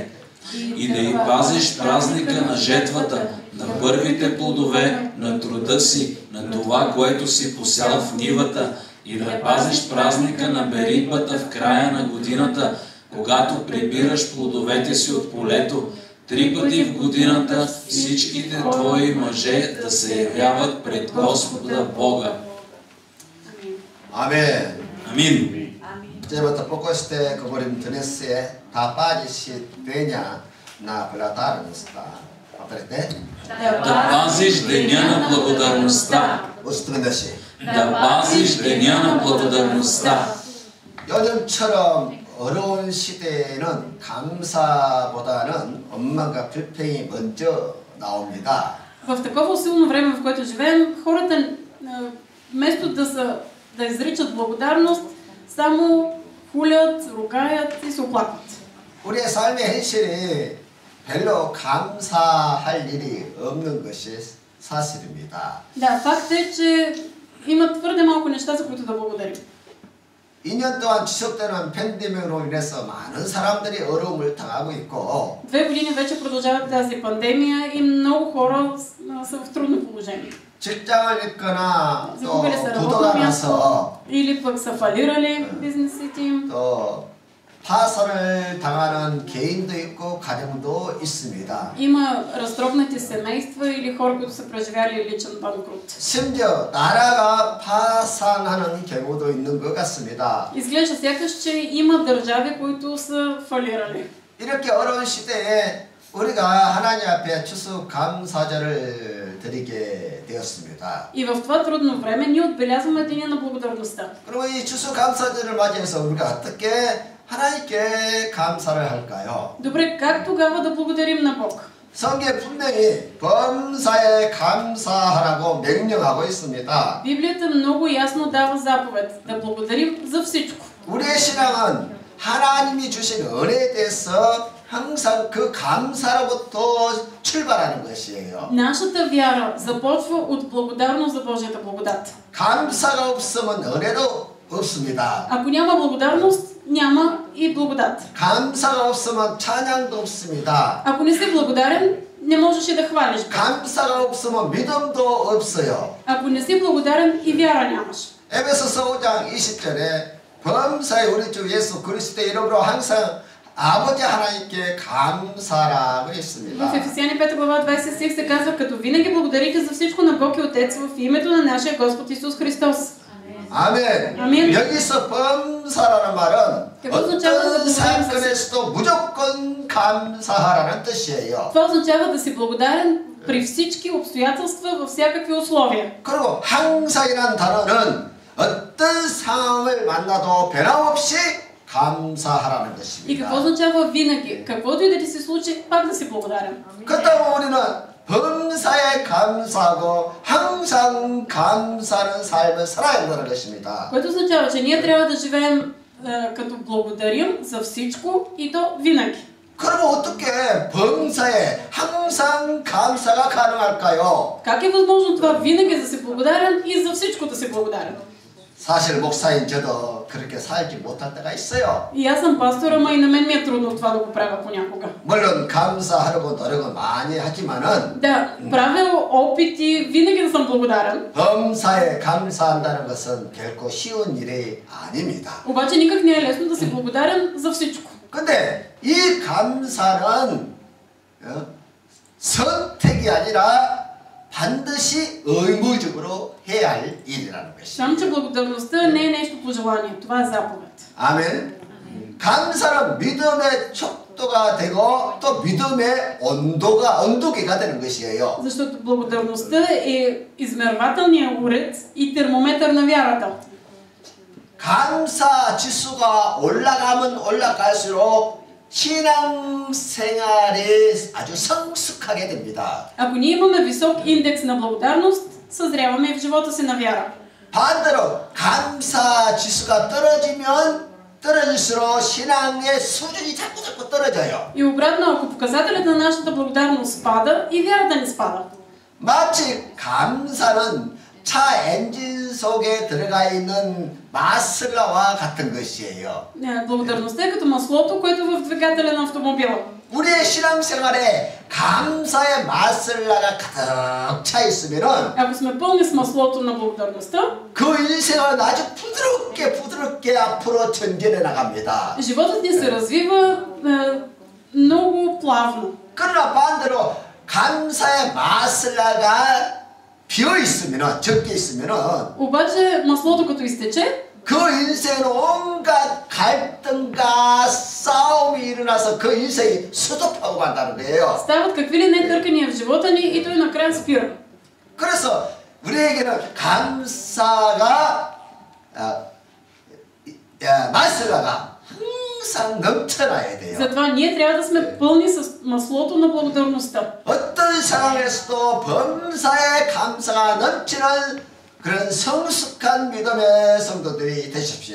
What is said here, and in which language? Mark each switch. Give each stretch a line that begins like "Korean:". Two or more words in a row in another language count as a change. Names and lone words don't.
Bulgarian: И да й пазиш празника на жетвата, на първите плодове, на труда си, на това, което си посял в нивата, и да пазиш празника на беритбата в края на годината, когато прибираш плодовете си от полето, 3 пъти в годината всичките твои мъже да се явяват пред Господа Бога.
Korean: 아멘.
Bulgarian: Амин. 이제부터 포커스 때 그버림 드레스에 다 빠지시 되냐 나 블라다르스타 어떨 때? Да пазиш деня на благодарността.
Korean: 어떻게 것이?
Bulgarian: Да пазиш деня на благодарността.
Korean: 요즘처럼 어려운 시대에는 감사보다는 원망과 불평이 먼저 나옵니다.
Bulgarian: В такова силно време, в което живеем, хората вместо да изричат благодарност, само хулят, ругаят и се оплакват.
Korean: 우리의 삶의 현실이 별로 감사할 일이 없는 것이 사실입니다.
Bulgarian: Да, факт е, че има твърде малко неща, за които да благодарим.
Korean: 2년 동안 지속되는 팬데믹으로 인해서 많은 사람들이 어려움을 당하고 있고
Bulgarian: 2 години вече продължава тази пандемия и много хора са в трудно положение.
Korean: 직장을 잃거나 또
Bulgarian: загубили са
Korean: 부도가
Bulgarian: работно място
Korean: 나서
Bulgarian: или пък са фалирали бизнесите им.
Korean: 또 파산을 당하는 개인도 있고 가정도 있습니다.
Bulgarian: Има разтропнати семейства или хора, които са преживяли личен банкрут.
Korean: 심지어 나라가 파산하는 경우도 있는 것 같습니다.
Bulgarian: Изглежда сякаш, че има държави, които са фалирали.
Korean: 이렇게 어려운 시대에 우리가 하나님 앞에 추수감사절을 드리게 되었습니다.
Bulgarian: И в това трудно време ние отбелязваме Деня на благодарността.
Korean: 그리고 이 추수감사절을 맞이해서 우리가 어떻게 하나님께 감사를 할까요?
Bulgarian: Добре, как тогава да благодарим на Бог?
Korean: 성경에 분명히 범사에 감사하라고 명령하고 있습니다.
Bulgarian: Библията много ясно дава заповед да благодарим за всичко.
Korean: 우리의 신앙은 하나님이 주신 은혜에 대해서 항상 그 감사로부터 출발하는 것이에요.
Bulgarian: Нашата вяра започва от благодарност за Божията благодат.
Korean: 감사가 없으면 은혜도 없습니다.
Bulgarian: Ако няма благодарност, няма и благодат.
Korean: 감사가 없으면 찬양도 없습니다.
Bulgarian: Ако не си благодарен, не можеш и да хвалиш Бог.
Korean: 감사가 없으면 믿음도 없어요.
Bulgarian: Ако не си благодарен, и вяра нямаш.
Korean: 에베소서 5장 20절에 범사에 우리 주 예수 그리스도의 이름으로 항상 아버지 하나님께 감사라고 했습니다.
Bulgarian: В Ефесяни 5 глава 20 стих се казва: като винаги благодарите за всичко на Бог и Отец в името на нашия Господ Исус Христос.
Korean: 아멘. 아멘. 여기서 범사라는 말은 어떤
Bulgarian: означава
Korean: 사건에서도 무조건 감사하라는 뜻이에요.
Bulgarian: Това означава да си благодарен при всички обстоятелства, във всякакви условия.
Korean: 그리고 항상이라는 단어는 어떤 상황을 만나도 변함없이 감사하라는
Bulgarian: И какво
Korean: 것입니다.
Bulgarian: означава винаги? Каквото и да ти се случи, пак да си благодарен.
Korean: 그렇다면 우리는 범사에 감사하고 항상 감사하는 삶을 살아야 한다는 것입니다.
Bulgarian: Което означава, че ние трябва да живеем като благодарим за всичко и то винаги.
Korean: 그러면 어떻게 범사에 항상 감사가 가능할까요?
Bulgarian: Как е възможно това винаги да си благодарен и за всичко да си благодарен?
Korean: 사실 목사인 저도 그렇게 살지 못할 때가 있어요.
Bulgarian: И аз съм пастор, ама и на мен ми е трудно това да го правя понякога.
Korean: 물론 감사하려고 노력을 많이 하지만은
Bulgarian: Да, правя опити винаги да съм благодарен.
Korean: 범사에 감사한다는 것은 결코 쉬운 일이 아닙니다.
Bulgarian: Обаче никак не е лесно да си благодарен за всичко.
Korean: 근데 이 감사는 선택이 아니라 반드시 의무적으로 해야 할 일이라는 것이죠.
Bulgarian: Само че благодарността не е нещо по желание, това е заповед.
Korean: 아멘. 감사는 믿음의 척도가 되고 또 믿음의 온도계가 되는 것이에요.
Bulgarian: Защото благодарността е измервателният уред и термометър на вярата.
Korean: 감사 지수가 올라가면 올라갈수록 신앙생활이 아주 성숙하게 됩니다.
Bulgarian: Ако ние имаме висок индекс на благодарност, съзряваме и в живота си на вяра.
Korean: 반대로 감사 지수가 떨어지면 떨어질수록 신앙의 수준이 자꾸 떨어져요.
Bulgarian: И обратно, ако показателят на нашата благодарност спада, и вярата ни спада.
Korean: 마치 감사는 차 엔진 속에 들어가 있는 마슬라와 같은 것이에요.
Bulgarian: Благодарността е като маслото, което е в двигателя на автомобила.
Korean: 우리의 신앙생활에 감사의 마슬라가 가득 차 있으면은
Bulgarian: Ако сме пълни с маслото на благодарността,
Korean: 그 인생은 아주 부드럽게 앞으로 전진해 나갑니다.
Bulgarian: животът ни се развива много плавно.
Korean: 그러나 반대로 감사의 마슬라가 비어 있으면은 적게 있으면은
Bulgarian: Обаче маслото като изтече,
Korean: 그 인생은 온갖 갈등과 싸움이 일어나서 그 인생이 수습하고 간다는 거예요.
Bulgarian: стават какви ли не търкания в живота ни и той накрая спира.
Korean: 그래서 우리에게는 감사가 마슬라가 항상 넘쳐나야 돼요.
Bulgarian: Затова ние трябва да сме пълни с маслото на благодарността.
Korean: 어떤 상황에서도 범사에 감사가 넘치는 그런 성숙한 믿음의 성도들이 되십시오.